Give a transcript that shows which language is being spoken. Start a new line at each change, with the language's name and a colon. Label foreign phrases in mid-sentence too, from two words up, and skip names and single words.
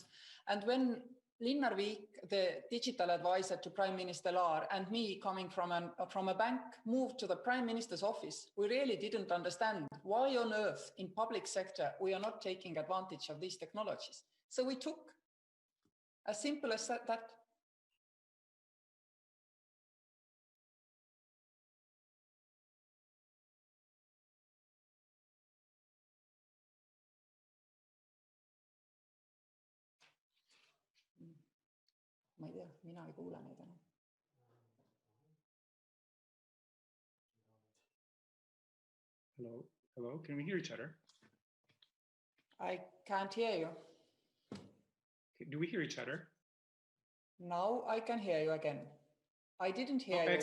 English: And when Linnar Viik, the digital advisor to Prime Minister Laar, and me coming from a bank moved to the Prime Minister's office, we really didn't understand why on earth in public sector we are not taking advantage of these technologies. So we took, as simple as that.
Estonian: Ma ei tea, mina ei kuule neid enam.
English: Hello, can we hear each other? I can't hear you. Do we hear each other? Now I can hear you again. I didn't hear you.